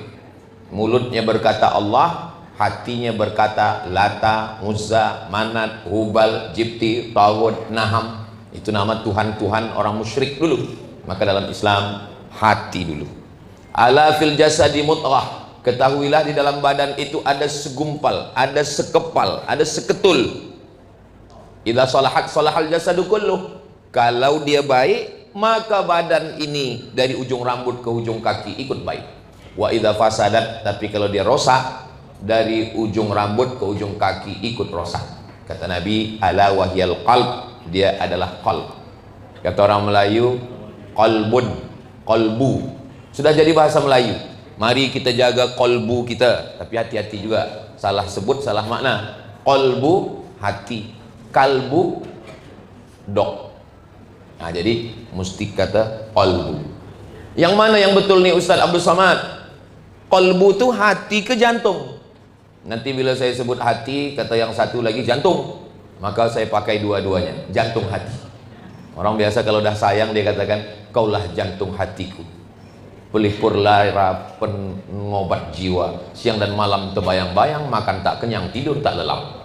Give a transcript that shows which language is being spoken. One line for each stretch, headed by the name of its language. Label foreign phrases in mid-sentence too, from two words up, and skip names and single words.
Malay: Mulutnya berkata Allah, hatinya berkata Lata, Uzza, Manat, Hubal, Jibti, Tawud, Naham. Itu nama Tuhan-Tuhan orang musyrik dulu. Maka dalam Islam, hati dulu.
Arabic: ألا في الجسد مضغة,
Malay: ketahuilah di dalam badan itu ada segumpal, ada sekepal, ada seketul.
Arabic: إذا صلحت صلح الجسد كله.
Malay: Kalau dia baik, maka badan ini dari ujung rambut ke ujung kaki ikut baik.
Arabic: وإذا فسدت,
Malay: tapi kalau dia rosak, dari ujung rambut ke ujung kaki ikut rosak. Kata Nabi,
Arabic: ألا وهي القلب,
Malay: dia adalah qalb. Kata orang Melayu,
Arabic: قلب، قلب.
Malay: Sudah jadi bahasa Melayu. Mari kita jaga kolbu kita, tapi hati-hati juga, salah sebut salah makna. Kolbu hati, kalbu dog. Nah, jadi mesti kata kolbu. Yang mana yang betul nih Ustaz Abdul Samad? Kolbu itu hati ke jantung. Nanti bila saya sebut hati, kata yang satu lagi jantung, maka saya pakai dua-duanya, jantung hati. Orang biasa kalau dah sayang dia katakan, kaulah jantung hatiku, pelipur lara, pengobat jiwa, siang dan malam terbayang-bayang, makan tak kenyang, tidur tak lelap.